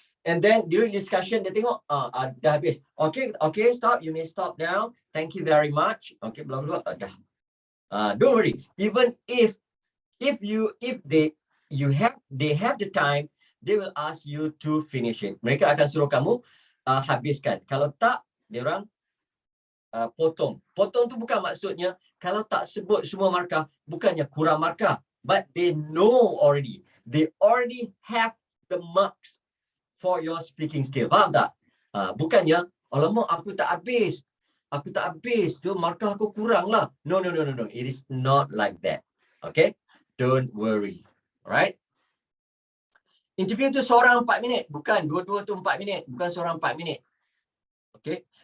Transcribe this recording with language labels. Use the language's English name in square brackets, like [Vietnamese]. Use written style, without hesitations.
[English] And then during discussion, they [Malay] tengok, dah habis. [English] Okay, stop. You may stop now. Thank you very much. Okay, blah blah blah. [Malay] Dah. [English] Don't worry. Even if they have the time, they will ask you to finish it. [Malay] Mereka akan suruh kamu habiskan. Kalau tak, dia orang potong. Potong tu bukan maksudnya kalau tak sebut semua markah, bukannya kurang markah. [English] But they know already. They already have the marks for your speaking skill. [Malay] Faham tak? Bukannya, alamak aku tak habis. Tu markah aku kurang lah. [English] No. It is not like that. Okay? Don't worry. Alright? [Malay] Interview tu seorang 4 minit. Bukan, dua-dua tu 4 minit. Bukan seorang 4 minit. Okay?